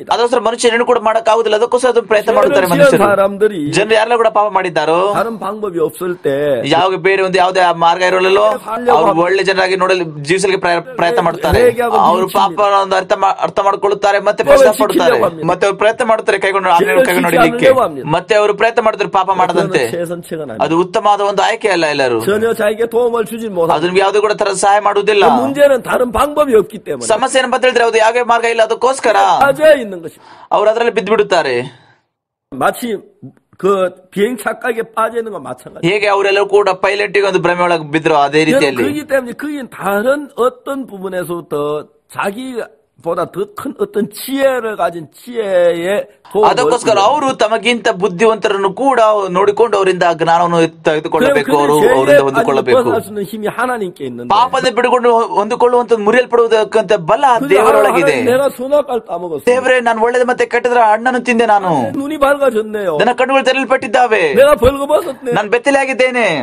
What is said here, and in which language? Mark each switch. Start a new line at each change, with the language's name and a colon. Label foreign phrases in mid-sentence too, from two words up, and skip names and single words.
Kannada: ಅದಕ್ಕೋಸ್ಕರ ಮನುಷ್ಯರೇನು ಕೂಡ ಮಾಡಕ್ಕಾಗುದಿಲ್ಲ, ಅದಕ್ಕೋಸ್ಕರ ಅದು ಪ್ರಯತ್ನ ಮಾಡುತ್ತಾರೆ ಮನುಷ್ಯರು. ಜನರು ಯಾರೆಲ್ಲ ಕೂಡ ಪಾಪ ಮಾಡಿದ್ದಾರೋ,
Korean: 다른 방법이 없을 때
Kannada: ಯಾವ ಬೇರೆ ಒಂದು ಯಾವುದೇ ಮಾರ್ಗ ಇರೋಲ್ಲೋ ಅವರು ಒಳ್ಳೆ ಜನರಾಗಿ ನೋಡಲು ಜೀವಿಸಲಿಕ್ಕೆ ಪ್ರಯತ್ನ ಮಾಡುತ್ತಾರೆ. ಅವರು ಪಾಪ ಅರ್ಥ ಮಾಡಿಕೊಳ್ಳುತ್ತಾರೆ, ಮತ್ತೆ ಪ್ರಯತ್ನ ಪಡುತ್ತಾರೆ, ಮತ್ತೆ ಅವರು ಪ್ರಯತ್ನ ಮಾಡುತ್ತಾರೆ ಕೈಗೊಂಡು ನೋಡಲಿಕ್ಕೆ, ಮತ್ತೆ ಅವರು ಪ್ರಯತ್ನ ಮಾಡುತ್ತಾರೆ ಪಾಪ ಮಾಡದಂತೆ. ಅದು ಉತ್ತಮವಾದ ಒಂದು ಆಯ್ಕೆ ಅಲ್ಲ. ಎಲ್ಲರೂ ಅದು ನಿಮ್ಗೆ ಯಾವುದೇ ಕೂಡ ತರ ಸಹಾಯ ಮಾಡುವುದಿಲ್ಲ. ಸಮಸ್ಯೆ ಏನಂತ ಹೇಳಿದ್ರೆ ಅದು ಯಾವುದೇ ಮಾರ್ಗ ಇಲ್ಲ, ಅದಕ್ಕೋಸ್ಕರ ಅವರು ಅದರಲ್ಲಿ ಬಿದ್ದು ಬಿಡುತ್ತಾರೆ.
Korean: 마치 그 비행 착각에 빠져 있는 건 마찬가지.
Kannada: ಹೇಗೆ ಅವರೆಲ್ಲರೂ ಕೂಡ ಪೈಲಟ್ಗೆ ಒಂದು ಭ್ರಮೆ ಒಳಗೆ ಬಿದ್ರು ಅದೇ ರೀತಿಯಲ್ಲಿ.
Korean: 그렇기 때문에 그인 다른 어떤 부분에서부터 자기보다 더 큰 어떤 지혜를 가진 지혜의
Kannada: ಅದಕ್ಕೋಸ್ಕರ ಅವರು ತಮಗಿಂತ ಬುದ್ಧಿವಂತರನ್ನು ಕೂಡ ನೋಡಿಕೊಂಡು ಅವರಿಂದ ಜ್ಞಾನವನ್ನು ತೆಗೆದುಕೊಳ್ಳಬೇಕು, ಅವರಿಂದ ಹೊಂದಿಕೊಳ್ಳಬೇಕು. ಪಾಪದ ಬಿಡುಕೊಂಡು ಹೊಂದಿಕೊಳ್ಳುವಂತ ಮುರಿಯಲ್ಪಡುವುದಕ್ಕಂತ ಬಲ ದೇವರೊಳಗಿದೆ. ದೇವರೇ, ನಾನು ಒಳ್ಳೆದ ಮತ್ತೆ ಕೆಟ್ಟದ್ರ ಹಣ್ಣನ್ನು ತಿಂದೆ, ನಾನು ನನ್ನ ಕಣ್ಣುಗಳು ತೆರಲ್ಪಟ್ಟಿದ್ದಾವೆ, ನಾನು ಬೆತ್ತಲೆ ಆಗಿದ್ದೇನೆ.